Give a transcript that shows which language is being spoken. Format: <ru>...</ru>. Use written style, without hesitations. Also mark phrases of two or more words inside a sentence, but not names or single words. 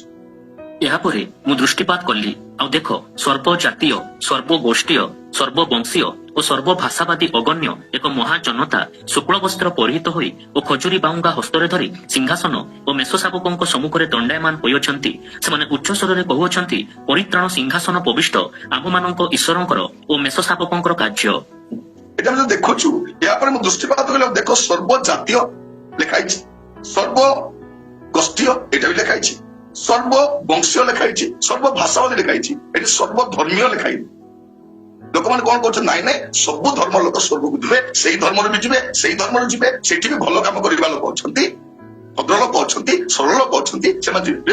<or>ଏହାପରେ ମୁଁ ଦୃଷ୍ଟିପାତ କଲି, ଆଉ ଦେଖ, ସର୍ବଜାତୀୟ, ସର୍ବଗୋଷ୍ଠୀୟ, ସର୍ବବଂଶୀୟ ଓ ସର୍ବଭାଷାବାଦୀ ଅଗଣ୍ୟ ଏକ ମହାଜନତା ଶୁକ୍ଳ ବସ୍ତ୍ର ପରିହିତ ହୋଇ ଓ ଖଜୁରୀ ବାହୁଙ୍ଗା ହସ୍ତରେ ଧରି ସିଂହାସନ ଓ ମେଷଶାବକଙ୍କ ସମ୍ମୁଖରେ ଦଣ୍ଡାୟମାନ ହୋଇଅଛନ୍ତି। ସେମାନେ ଉଚ୍ଚ ସ୍ୱରରେ କହୁଅଛନ୍ତି, ପରିତ୍ରାଣ ସିଂହାସନ ପ୍ରବିଷ୍ଟ ଆମ୍ଭମାନଙ୍କ ଈଶ୍ୱରଙ୍କର ଓ ମେଷଶାବକଙ୍କର କାର୍ଯ୍ୟ। ଏଇଟା ଆମେ ଦେଖୁଛୁ। এরপরে ମୁଁ ଦୃଷ୍ଟିପାତ କଲେ ଦେଖ ସର୍ବଜାତୀୟ ଲେଖା ହେଇଛି, ସର୍ବଗୋଷ୍ଠୀୟ ଏଇଟା ବି ଲେଖା ହେଇଛି, ସର୍ବବଂଶୀୟ ଲେଖା ହେଇଛି, ସର୍ବଭାଷାବାଦୀ ଲେଖା ହେଇଛି, ଏଠି ସର୍ବଧର୍ମୀୟ ଲେଖା ହେଇଛି। ଲୋକମାନେ କଣ କରୁଛନ୍ତି, ନାଇଁ ନାଇଁ ସବୁ ଧର୍ମ ଲୋକ ସ୍ୱର୍ଗକୁ ଯିବେ, ସେଇ ଧର୍ମରେ ବି ଯିବେ, ସେଇ ଧର୍ମରେ ଯିବେ, ସେଇଠି ବି ଭଲ କାମ କରିବା ଲୋକ ଅଛନ୍ତି, ଭଦ୍ର ଲୋକ ଅଛନ୍ତି, ସରଳ ଲୋକ ଅଛନ୍ତି, ସେମାନେ ଯିବେ।</or>